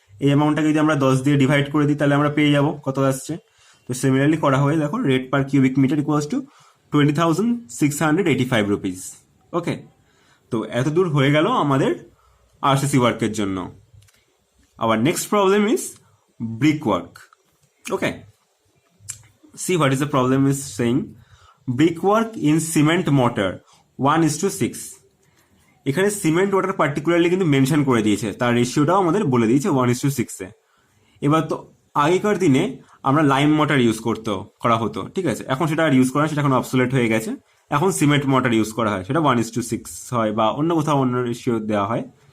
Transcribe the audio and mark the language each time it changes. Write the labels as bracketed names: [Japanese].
[Bangla] এই অ্যামাউন্টটাকে যদি আমরা 10 দিয়ে ডিভাইড করে দিই তাহলে আমরা পেয়ে যাবো কত আসছে। তো সিমিলারলি করা হয়ে দেখো [English] Rate per cubic metre equals to 20,685 rupees. [Bangla] ওকে, তো এত দূর হয়ে গেল আমাদের আরসিসি ওয়ার্কের জন্য। [English] Our next problem is brick work. Okay, see what is the problem is saying brickwork in cement mortar 1:6। [Bangla] এখানে সিমেন্ট ওয়াটার পার্টিকুলারলি কিন্তু মেনশন করে দিয়েছে, তার রেশিওটাও আমাদের বলে দিয়েছে 1:6 এ। এবার তো আগেকার দিনে আমরা লাইম মর্টার ইউজ করা হতো, ঠিক আছে, এখন সেটা আর ইউজ করা হয়, সেটা এখন অবসোলেট হয়ে গেছে। এখন সিমেন্ট মর্টার ইউজ করা হয়, সেটা 1:6 হয় বা অন্য কোথাও অন্য রেশিও দেওয়া হয়।